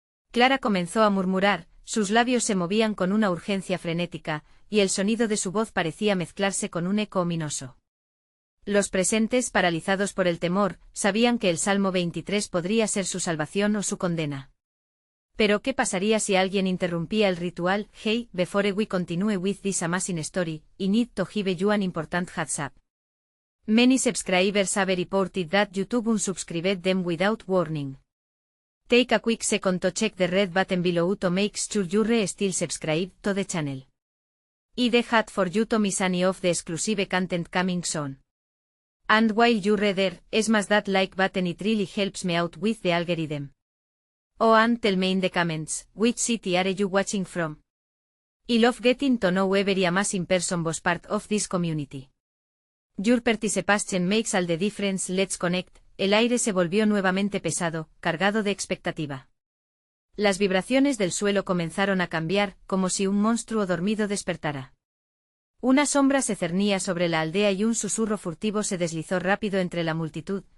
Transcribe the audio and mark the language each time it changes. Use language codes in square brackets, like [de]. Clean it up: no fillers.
[es] Clara comenzó a murmurar, sus labios se movían con una urgencia frenética, y el sonido de su voz parecía mezclarse con un eco ominoso. Los presentes, paralizados por el temor, sabían que el Salmo 23 podría ser su salvación o su condena. Pero ¿qué pasaría si alguien interrumpía el ritual? [en] Hey, before we continue with this amazing story, I need to give you an important heads up. Many subscribers have reported that YouTube unsubscribed them without warning. Take a quick second to check the red button below to make sure you're still subscribed to the channel. I'd hate for you to miss any of the exclusive content coming soon. And while you're there, smash that like button, it really helps me out with the algorithm. Oh, and tell me in the comments, which city are you watching from? I love getting to know every amazing person was part of this community. Your participation makes all the difference. Let's connect. [es] El aire se volvió nuevamente pesado, cargado de expectativa. Las vibraciones del suelo comenzaron a cambiar, como si un monstruo dormido despertara. Una sombra se cernía sobre la aldea y un susurro furtivo se deslizó rápido entre la multitud.